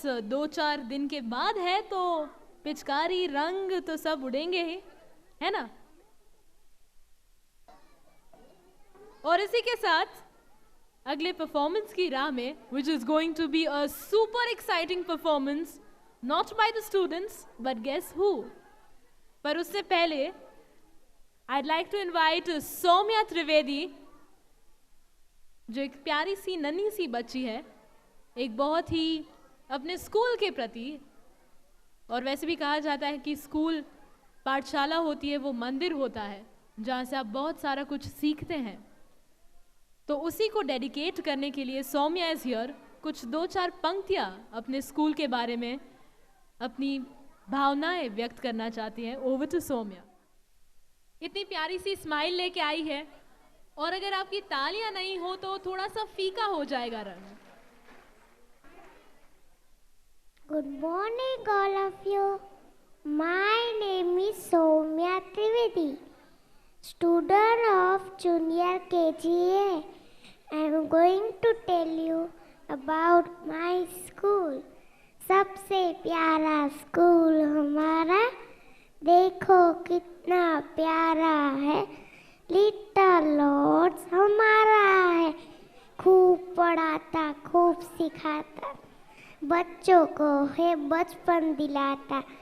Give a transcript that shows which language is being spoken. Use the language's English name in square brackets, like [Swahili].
[Hindi] 2-4 दिन के बाद है, तो पिचकारी रंग तो सब उड़ेंगे ही, है ना। और इसी के साथ अगले परफॉर्मेंस की राह में, [English] which is going to be a super exciting performance, not by the students, but guess who? [Hindi] पर उससे पहले [English] I'd like to invite [Hindi] Saumya Trivedi, जो एक प्यारी सी नन्ही सी बच्ची है, एक बहुत ही अपने स्कूल के प्रति, और वैसे भी कहा जाता है कि स्कूल पाठशाला होती है, वो मंदिर होता है जहाँ से आप बहुत सारा कुछ सीखते हैं। तो उसी को डेडिकेट करने के लिए सौम्या [English] Is here. [Hindi] कुछ 2-4 पंक्तियाँ अपने स्कूल के बारे में अपनी भावनाएं व्यक्त करना चाहती हैं। [English] over to [Hindi] Saumya. इतनी प्यारी सी स्माइल लेके आई है, और अगर आपकी तालियां नहीं हो तो थोड़ा सा फीका हो जाएगा रंग। [English] Good morning all of you. My name is Soumya Trivedi, student of junior KGA. I am going to tell you about my school. [Hindi] सबसे प्यारा स्कूल हमारा, देखो कितना प्यारा है। लिटिल लॉर्ड्स हमारा है, खूब पढ़ाता खूब सिखाता, बच्चों को है बचपन दिलाता।